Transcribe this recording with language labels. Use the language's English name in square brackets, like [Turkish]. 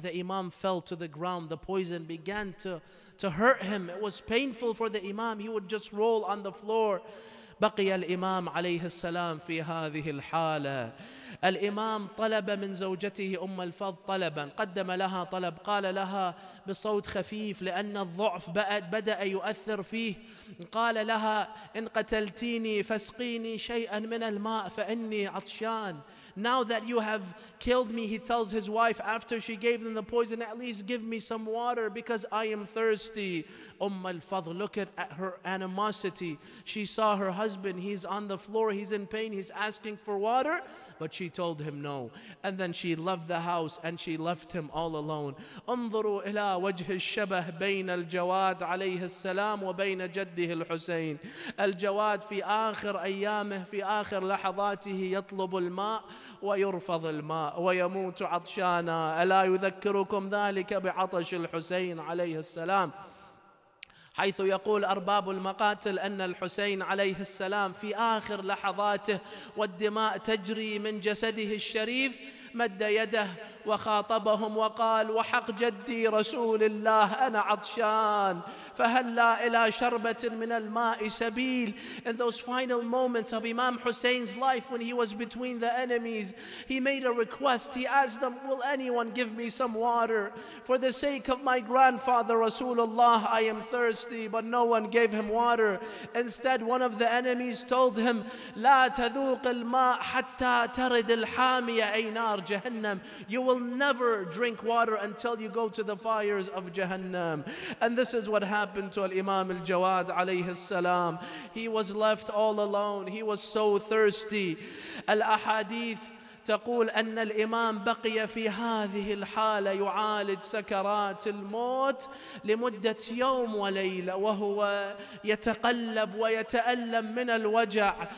[English] The Imam fell to the ground. The poison began to hurt him. It was painful for the Imam. He would just roll on the floor. [Arabic] بقي الإمام عليه السلام في هذه الحالة. الإمام طلب من زوجته أم الفضل طلبا، قدم لها طلب، قال لها بصوت خفيف لأن الضعف بدأ يؤثر فيه، قال لها إن قتلتيني فاسقيني شيئا من الماء فإني عطشان. [English] Now that you have killed me, he tells his wife after she gave them the poison, at least give me some water because I am thirsty. al-Fadl, look at her animosity. She saw her husband, he's on the floor, he's in pain, he's asking for water, but she told him no. And then she left the house and she left him all alone. [Arabic] انظروا إلى وجه الشبه بين الجواد عليه السلام وبين جده الحسين. الجواد في آخر أيامه، في آخر لحظاته، يطلب الماء ويرفض الماء ويموت عطشانا. ألا يذكركم ذلك بعطش الحسين عليه السلام؟ حيث يقول أرباب المقاتل أن الحسين عليه السلام في آخر لحظاته والدماء تجري من جسده الشريف مد يده وخاطبهم وقال وحق جدي رسول الله أنا عطشان فهلا إلى شربة من الماء سبيل. [English] In those final moments of Imam Hussein's life when he was between the enemies, he made a request. He asked them, will anyone give me some water? For the sake of my grandfather Rasulullah, I am thirsty. But no one gave him water. Instead, one of the enemies told him, [Arabic] لا تذوق الماء حتى ترد الحامية أي نار nar Jahannam. [English] You will never drink water until you go to the fires of Jahannam. And this is what happened to Imam AlJawad alayhi salam. He was left all alone. He was so thirsty. [Arabic] Al-ahadith تقول أن الإمام بقي في هذه الحالة يعالج سكرات الموت لمدة يوم وليلة، وهو يتقلب ويتألم من الوجع.